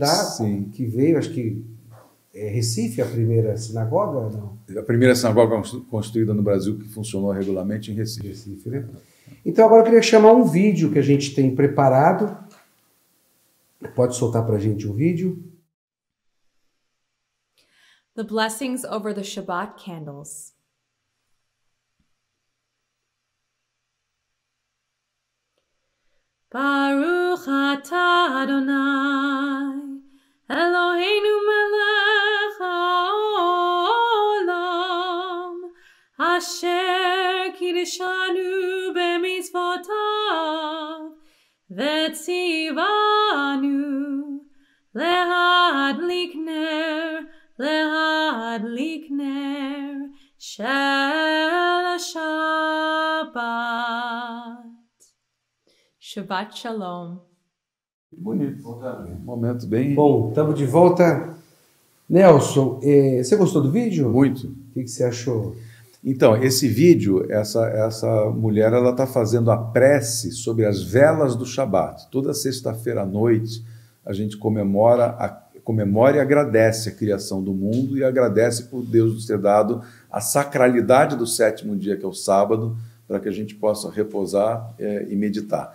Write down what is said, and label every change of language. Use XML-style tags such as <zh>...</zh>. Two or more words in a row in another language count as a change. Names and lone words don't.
<pt>Sim. Que veio, acho que Recife, a primeira sinagoga, não? A primeira sinagoga construída no Brasil que funcionou regularmente em Recife. Recife, né? Então agora eu queria chamar um vídeo que a gente tem preparado. Pode soltar para a gente um vídeo?</pt> <en>The blessings over the Shabbat candles.</en> <he>ברוך אתה אדוני, אלוהינו מלך העולם, אשר קדשנו במצוותיו, וצוונו להדליק נר של שבת. שבת שלום.</he> <pt>Bonito. Um momento bem... Bom, estamos de volta. Nelson, você gostou do vídeo? Muito. O que você achou? Então, esse vídeo, essa mulher, ela está fazendo a prece sobre as velas do Shabat. Toda sexta-feira à noite, a gente comemora e agradece a criação do mundo e agradece por Deus nos ter dado a sacralidade do sétimo dia, que é o sábado, para que a gente possa repousar e meditar.</pt>